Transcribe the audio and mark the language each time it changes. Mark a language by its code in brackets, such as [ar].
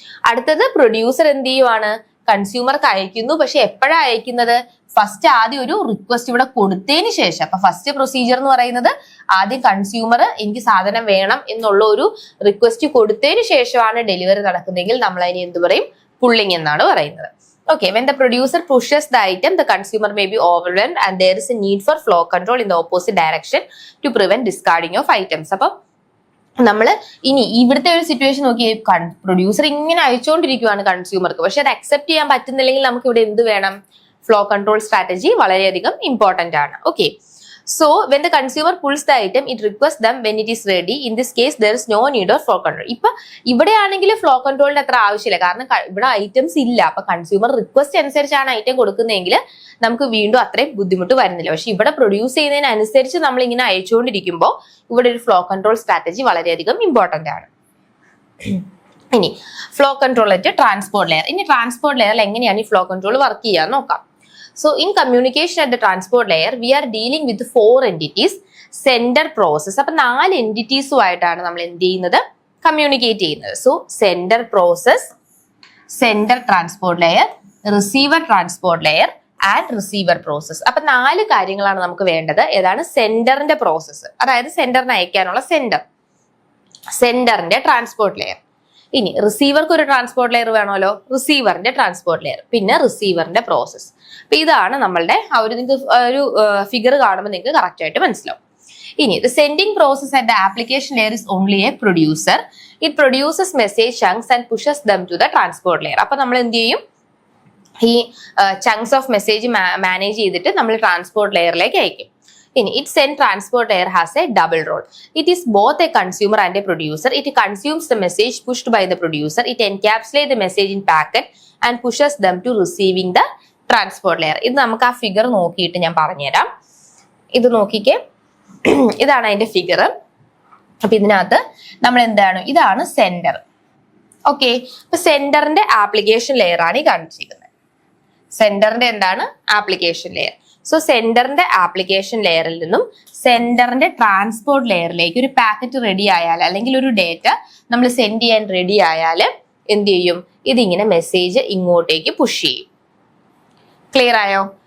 [ml] അടുത്തത് പ്രൊഡ്യൂസർ എന്ത് ചെയ്യുവാണ്, കൺസ്യൂമർക്ക് അയക്കുന്നു. പക്ഷെ എപ്പോഴാണ് അയക്കുന്നത്, ഫസ്റ്റ് ആദ്യം ഒരു റിക്വസ്റ്റ് ഇവിടെ കൊടുത്തതിന് ശേഷം. അപ്പൊ ഫസ്റ്റ് പ്രൊസീജിയർ എന്ന് പറയുന്നത് ആദ്യം കൺസ്യൂമർ എനിക്ക് സാധനം വേണം എന്നുള്ള ഒരു റിക്വസ്റ്റ് കൊടുത്തതിന് ശേഷമാണ് ഡെലിവറി നടക്കുന്നതെങ്കിൽ നമ്മൾ അതിന് എന്ത് പറയും, പുള്ളിങ് എന്നാണ് പറയുന്നത്. [en] Okay, when the producer pushes the item, the consumer may be overwhelmed and there is a need for flow control in the opposite direction to prevent discarding of items. [ml] അപ്പൊ നമ്മള് ഇനി ഇവിടുത്തെ ഒരു സിറ്റുവേഷൻ നോക്കി, producer ഇങ്ങനെ അയച്ചുകൊണ്ടിരിക്കുകയാണ് കൺസ്യൂമർക്ക്, പക്ഷെ അത് accept ചെയ്യാൻ പറ്റുന്നില്ലെങ്കിൽ നമുക്ക് ഇവിടെ എന്ത് വേണം, ഫ്ലോ കൺട്രോൾ സ്ട്രാറ്റജി വളരെയധികം ഇമ്പോർട്ടന്റ് ആണ്. [en] Okay, so when the consumer pulls the item, it requests them when it is ready. In this case there is no need of flow control. [ml] ഇപ്പൊ ഇവിടെ ആണെങ്കിൽ ഫ്ലോ കൺട്രോളിന്റെ അത്ര ആവശ്യമില്ല, കാരണം ഇവിടെ ഐറ്റംസ് ഇല്ല. അപ്പൊ കൺസ്യൂമർ റിക്വസ്റ്റ് അനുസരിച്ചാണ് ഐറ്റം കൊടുക്കുന്നതെങ്കിൽ നമുക്ക് വീണ്ടും അത്രയും ബുദ്ധിമുട്ട് വരുന്നില്ല. പക്ഷെ ഇവിടെ പ്രൊഡ്യൂസ് ചെയ്യുന്നതിനനുസരിച്ച് നമ്മൾ ഇങ്ങനെ അയച്ചുകൊണ്ടിരിക്കുമ്പോൾ ഇവിടെ ഒരു ഫ്ലോ കൺട്രോൾ സ്ട്രാറ്റജി വളരെയധികം ഇമ്പോർട്ടന്റ് ആണ്. ഇനി ഫ്ലോ കൺട്രോൾ ആയിട്ട് ട്രാൻസ്പോർട്ട് ലെയർ. ഇനി ട്രാൻസ്പോർട്ട് ലെയറിൽ എങ്ങനെയാണ് ഈ ഫ്ലോ കൺട്രോൾ വർക്ക് ചെയ്യാൻ നോക്കാം. So in communication at the transport layer, we are dealing with 4 entities, sender, process. അപ്പൊ 4 എൻറ്റിറ്റീസുമായിട്ടാണ് നമ്മൾ എന്ത് ചെയ്യുന്നത്, കമ്മ്യൂണിക്കേറ്റ് ചെയ്യുന്നത്. [en] So sender process, sender transport layer, receiver transport layer and receiver process. [ml] അപ്പൊ 4 കാര്യങ്ങളാണ് നമുക്ക് വേണ്ടത്. ഏതാണ്, സെൻഡറിന്റെ പ്രോസസ്സ്, അതായത് സെൻഡറിന് അയക്കാനുള്ള സെൻഡറിന്റെ ട്രാൻസ്പോർട്ട് ലെയർ. ഇനി റിസീവർക്ക് ഒരു ട്രാൻസ്പോർട്ട് ലെയർ വേണമല്ലോ, റിസീവറിന്റെ ട്രാൻസ്പോർട്ട് ലെയർ, പിന്നെ റിസീവറിന്റെ പ്രോസസ്. അപ്പൊ ഇതാണ് നമ്മളുടെ ആ ഒരു, നിങ്ങൾക്ക് ഒരു ഫിഗർ കാണുമ്പോൾ നിങ്ങൾക്ക് കറക്റ്റ് ആയിട്ട് മനസ്സിലാവും. [en] ഇനി the sending process and the application layer is only a producer. It produces message chunks and pushes them to the transport layer. [ml] അപ്പൊ നമ്മൾ എന്ത് ചെയ്യും, ഈ ചങ്ക്സ് ഓഫ് മെസ്സേജ് മാനേജ് ചെയ്തിട്ട് നമ്മൾ ട്രാൻസ്പോർട്ട് ലെയറിലേക്ക് അയക്കും. [en] It send transport layer has a double role. It is both a consumer and a producer. It consumes the message pushed by the producer. It encapsulates the message in packet and pushes them to receiving the transport layer. [ml] ഇത് നമുക്ക് ആ figure നോക്കിയിട്ട് ഞാൻ പറഞ്ഞുതരാം. ഇത് നോക്കിക്കേ, ഇതാണ് അതിന്റെ ഫിഗർ. അപ്പൊ ഇതിനകത്ത് നമ്മൾ എന്താണ്, ഇതാണ് സെൻഡർ. ഓക്കെ, അപ്പൊ സെൻഡറിന്റെ ആപ്ലിക്കേഷൻ ലെയർ ആണ് ഈ കാണിച്ചിരിക്കുന്നത്. സെൻഡറിന്റെ എന്താണ്, ആപ്ലിക്കേഷൻ ലെയർ. സോ സെൻഡറിന്റെ ആപ്ലിക്കേഷൻ ലെയറിൽ നിന്നും സെൻഡറിന്റെ ട്രാൻസ്പോർട്ട് ലെയറിലേക്ക് ഒരു പാക്കറ്റ് റെഡി ആയാൽ, അല്ലെങ്കിൽ ഒരു ഡേറ്റ നമ്മൾ സെൻഡ് ചെയ്യാൻ റെഡി ആയാൽ എന്ത് ചെയ്യും, ഇതിങ്ങനെ മെസ്സേജ് ഇങ്ങോട്ടേക്ക് പുഷ് ചെയ്യും. ക്ലിയർ ആയോ?